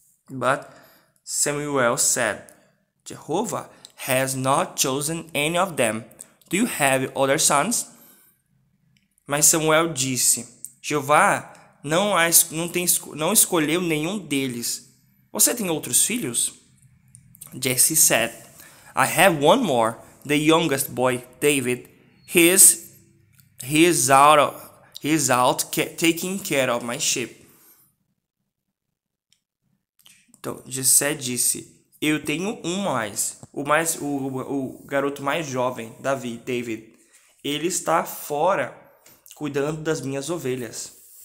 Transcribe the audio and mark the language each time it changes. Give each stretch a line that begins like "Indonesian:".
English: But Samuel said, Jehovah has not chosen any of them. Do you have other sons?
Portuguese: Mas Samuel disse, Jeová não escolheu nenhum deles. Você tem outros filhos?
English: Jesse said, I have one more, the youngest boy, David. He is out taking care of my sheep.
Portuguese: Então, Jessé disse, eu tenho um mais. O garoto mais jovem, David. Ele está fora cuidando das minhas ovelhas.